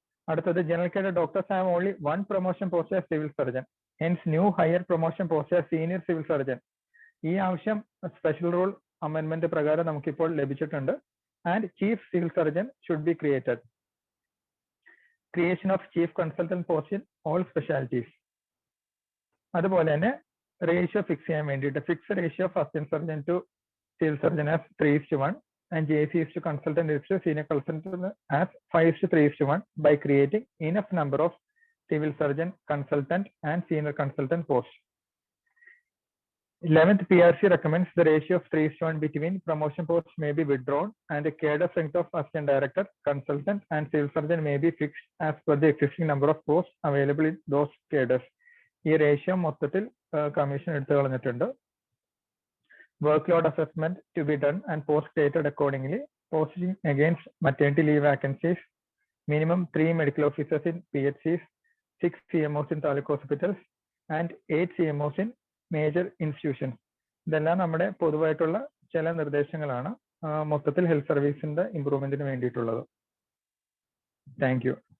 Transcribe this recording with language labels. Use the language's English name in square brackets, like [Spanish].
[Malayalam] അടുത്തത് [English] General cadre doctors have only 1 promotion post as civil surgeon, hence new higher promotion post as senior civil surgeon. [Malayalam] ഈ ആവശ്യം special rule amendment പ്രകാരം നമുക്കിപ്പോൾ ലഭിച്ചിട്ടുണ്ട്. [English] And chief civil surgeon should be created. Creation of chief consultant post in all specialities. [Malayalam] അതുപോലെ തന്നെ ratio fix ചെയ്യാൻ വേണ്ടിയിട്ട് [English] Fix ratio of assistant surgeon to civil surgeon as 3:1 and JC is to consultant is to senior consultant as 5:3:1 by creating enough number of civil surgeon, consultant and senior consultant posts. 11th PRC recommends the ratio of 3:1 between promotion posts may be withdrawn and the cadre strength of assistant director, consultant and civil surgeon may be fixed as per the existing number of posts available in those cadres. [Malayalam] ഈ ratio മൊത്തത്തിൽ commission എടുത്തു കളഞ്ഞിട്ടുണ്ട്. [English] Workload assessment to be done and post stated accordingly. Posting against maternity leave vacancies. Minimum 3 medical officers in PHCs, 6 CMOs in taluk hospitals and 8 CMOs in major institutions. [Malayalam] ഇതെല്ലാം നമ്മുടെ പൊതുവായിട്ടുള്ള ചില നിർദ്ദേശങ്ങളാണ് മൊത്തത്തിൽ health സർവീസിന്റെ ഇംപ്രൂവ്മെന്റിന് വേണ്ടിയിട്ടുള്ളത്. [English] Thank you.